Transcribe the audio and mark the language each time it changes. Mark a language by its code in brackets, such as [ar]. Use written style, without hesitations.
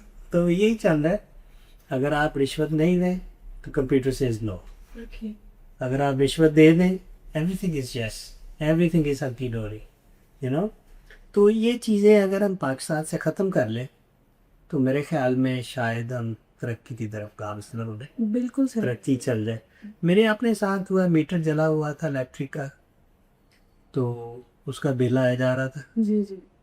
[ur] تو یہی چل رہا ہے، اگر آپ رشوت نہیں دیں تو [en] computer says no, [ur] اگر آپ رشوت دے دیں [en] Everything is yes. everything is hunky dory, you know. [ur] تو یہ چیزیں اگر ہم پاکستان سے ختم کر لیں تو میرے خیال میں شاید ہم ترقی کی طرف گامزن ہو جائیں, بالکل صحیح. ترقی چل جائے. میرے اپنے ساتھ ہوا, میٹر جلا ہوا تھا الیکٹرک کا, تو اس کا بل آیا جا رہا تھا. جی جی.